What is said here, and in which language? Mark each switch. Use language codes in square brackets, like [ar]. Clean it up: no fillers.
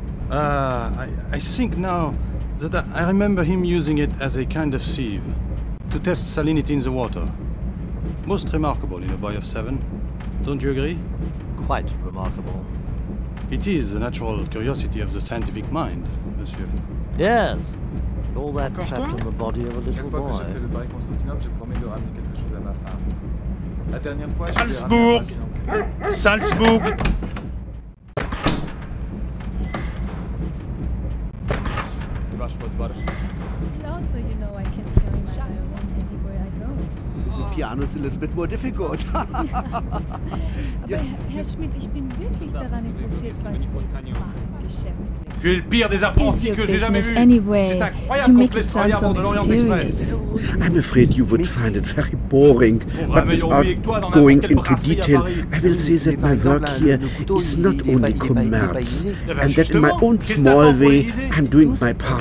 [en] I think now that I remember him using it as a kind of sieve to test salinity in the water. Most remarkable in a boy of 7. Don't you agree? Quite remarkable. It is the natural curiosity of the scientific mind, monsieur. Yes. And all that trapped in the body of a little boy. [fr] Chaque fois que je fais le pari Constantinople, je promets de ramener quelque chose à ma femme. La dernière fois, je lui ai ramené un patient enculé. Salzbourg. [en] And also, you know, I can carry my violin anywhere I go. The piano's a little bit more difficult. [de] Aber Herr Schmidt, ich bin wirklich daran interessiert, was Sie machen, geschäftlich. [fr] Tu es le pire des apprentis que j'ai jamais vu. C'est incroyable qu'on te laisse travailler à bord de l'Orient Express. [en] I'm afraid you would find it very boring, but without going into detail, I will say that my work here is not only commerce, and that in my own small way, I'm doing my part